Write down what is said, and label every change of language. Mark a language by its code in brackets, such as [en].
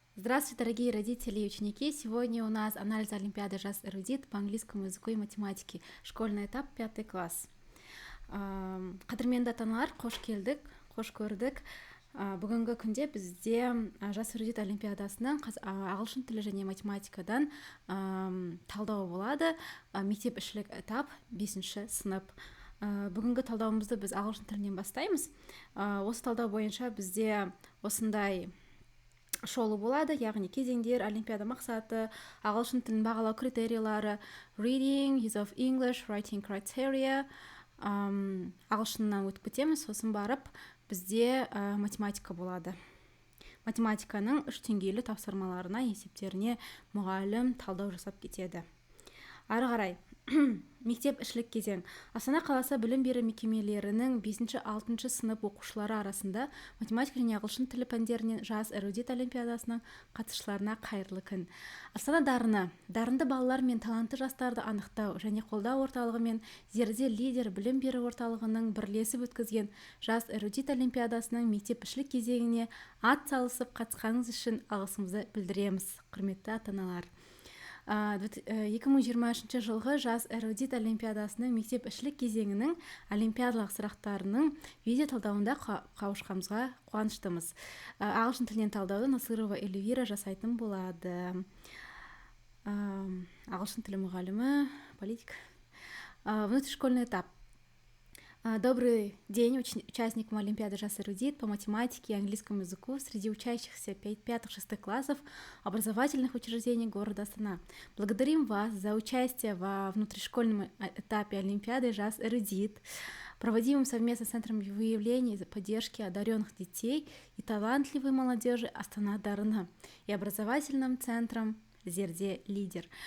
[ru] Здравствуйте, дорогие родители и ученики! Сегодня у нас анализ Олимпиады «Жас эрудит» по английскому языку и математике. Школьный этап, 5 класс. [kk] Қадірменді ата-аналар, қош келдік, қош көрдік. Бүгінгі күнде бізде «Жас эрудит» олимпиадасының ағылшын тілі және математикадан талдауы болады. Мектеп ішілік этап, 5-ші сынып. Бүгінгі талдауымызды біз ағылшын тілінен бастаймыз. Осы талдау бойынша бізде осындай шолу болады, яғни кезеңдер, олимпиада мақсаты, ағылшын тілін бағалау критериялары, [en] reading, use of English, writing criteria, [kk] ағылшыннан өтіп кетеміз, сосын барып бізде математика болады. Математиканың 3 деңгейлі тапсырмаларына, есептеріне мұғалім талдау жасап кетеді. Ары қарай, мектеп ішілік кезең. Астана қаласы білім беру мекемелерінің 5-6 сынып оқушылары арасында математика және ағылшын тілі пәндерінен жас эрудит олимпиадасының қатысушыларына қайырлы күн. Астана дарынды балалар мен талантты жастарды анықтау және қолдау орталығы мен Зерде лидер білім беру орталығының бірлесіп өткізген жас эрудит олимпиадасының мектеп ішілік кезеңіне ат салысып қатысқаныңыз үшін алғысымызды білдіреміз, құрметті ата-аналар. 2023 жылғы жас эрудит олимпиадасының мектеп ішілік кезеңінің олимпиадалық сұрақтарының видео талдауында қауышқанымызға қуаныштымыз. Ағылшын тілінен талдауды Насырова Эльвира жасайтын болады. Ағылшын тілі мұғалімі, политик. [ru] Внутришкольный этап. Добрый день участникам Олимпиады «Жас эрудит» по математике и английскому языку среди учащихся 5-6 классов образовательных учреждений города Астана. Благодарим вас за участие во внутришкольном этапе Олимпиады «Жас эрудит», проводимым совместно с Центром выявления и поддержки одаренных детей и талантливой молодежи Астана Дарына и образовательным центром Зерде Лидер.